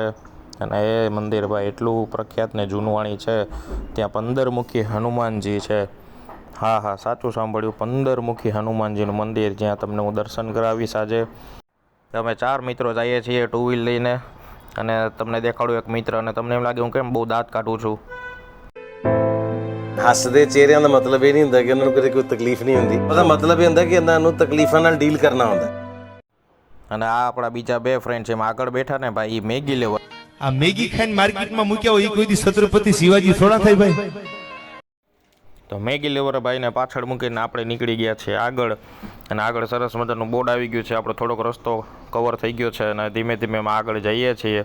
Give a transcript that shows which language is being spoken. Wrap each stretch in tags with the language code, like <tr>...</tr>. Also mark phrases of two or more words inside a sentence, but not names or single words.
<gu>અને એ મંદિર ભાઈ એટલું પ્રખ્યાત ને જૂનવાણી છે. ત્યાં 15 મુખી હનુમાનજી છે. હા હા, સાચું સાંભળ્યું, 15 મુખી હનુમાનજીનું મંદિર, જ્યાં તમને હું દર્શન કરાવીશ આજે. અમે 4 મિત્રો જઈએ છીએ</gu> <en>two wheel</en> <gu>લઈને. અને તમને દેખાડું એક મિત્ર, અને તમને એમ લાગે હું કેમ બહુ દાંત કાઢું છું.</gu> <pa>ਹੱਸਦੇ ਚਿਹਰਿਆਂ ਦਾ ਮਤਲਬ ਇਹ ਨਹੀਂ ਹੁੰਦਾ ਕਿ ਉਹਨਾਂ ਨੂੰ ਕਦੇ ਕੋਈ ਤਕਲੀਫ ਨਹੀਂ ਹੁੰਦੀ। ਉਹਦਾ ਮਤਲਬ ਇਹ ਹੁੰਦਾ ਕਿ ਇਹਨਾਂ ਨੂੰ ਤਕਲੀਫਾਂ ਨਾਲ ਡੀਲ ਕਰਨਾ ਹੁੰਦਾ।</pa> <gu>અને આ આપણા બીજા 2 ફ્રેન્ડ છે, એમાં આગળ બેઠા ને ભાઈ, એ મેગી લેવા. આ મેગી ખાઈને માર્કેટમાં મૂક્યા હોય એ કોઈ દી છત્રપતિ શિવાજી થોડા થાય ભાઈ. તો મેગી લેવર ભાઈને પાછળ મૂકીને આપણે નીકળી ગયા છીએ આગળ. અને આગળ સરસ મજાનું બોર્ડ આવી ગયું છે, આપણો થોડોક રસ્તો કવર થઈ ગયો છે અને ધીમે ધીમે એમાં આગળ જઈએ છીએ.</gu>